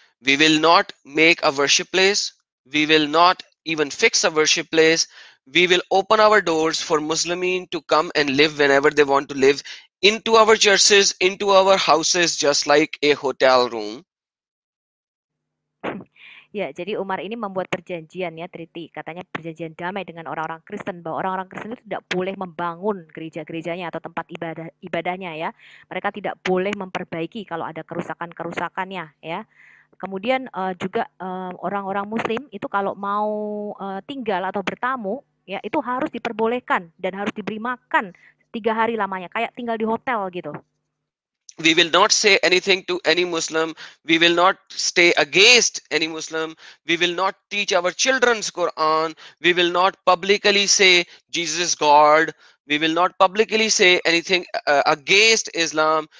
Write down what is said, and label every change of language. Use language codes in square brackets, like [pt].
[en] We will not make a worship place. We will not even fix a worship place. We will open our doors for Muslimin to come and live whenever they want to live, into our churches, into our houses, just like a hotel room. [id] Ya, jadi Umar ini membuat perjanjian ya, treaty, katanya perjanjian damai dengan orang-orang Kristen, bahwa orang-orang Kristen itu tidak boleh membangun gereja-gerejanya atau tempat ibadahnya ya. Mereka tidak boleh memperbaiki kalau ada kerusakan-kerusakannya ya. Kemudian juga orang-orang Muslim itu kalau mau tinggal atau bertamu ya itu harus diperbolehkan dan harus diberi makan 3 hari lamanya, kayak tinggal di hotel gitu. [en] We will not say anything to any Muslim. We will not stay against any Muslim. We will not teach our children's Quran. We will not publicly say Jesus is God. We will not publicly say anything against Islam.